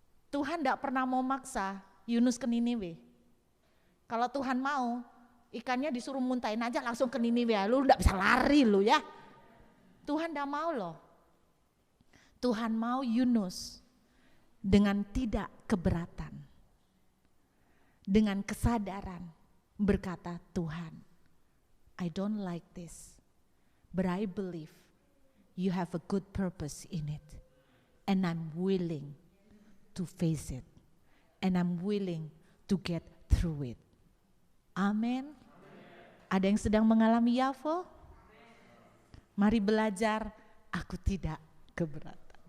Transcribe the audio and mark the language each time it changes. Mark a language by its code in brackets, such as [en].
[id] Tuhan enggak pernah mau maksa Yunus ke Niniwe. Kalau Tuhan mau, ikannya disuruh muntahin aja langsung ke Niniwe, lu enggak bisa lari lu ya. Tuhan enggak mau loh. Tuhan mau Yunus dengan tidak keberatan. Dengan kesadaran berkata, Tuhan, [en] I don't like this, but I believe you have a good purpose in it. And I'm willing to face it. And I'm willing to get through it. [id] Amin. Ada yang sedang mengalami Yafo? Mari belajar, aku tidak keberatan.